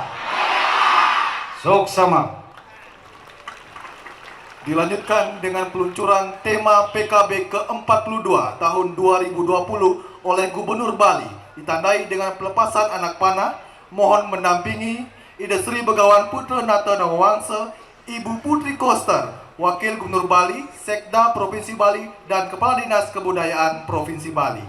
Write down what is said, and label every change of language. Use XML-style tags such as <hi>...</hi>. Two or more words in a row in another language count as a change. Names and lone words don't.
<id>Suksema. Dilanjutkan dengan peluncuran tema PKB ke-42 tahun 2020 oleh Gubernur Bali, ditandai dengan pelepasan anak panah. Mohon mendampingi Ida Sri Begawan Putra Nata Nawangsa, Ibu Putri Koster, Wakil Gubernur Bali, Sekda Provinsi Bali, dan Kepala Dinas Kebudayaan Provinsi Bali.</id>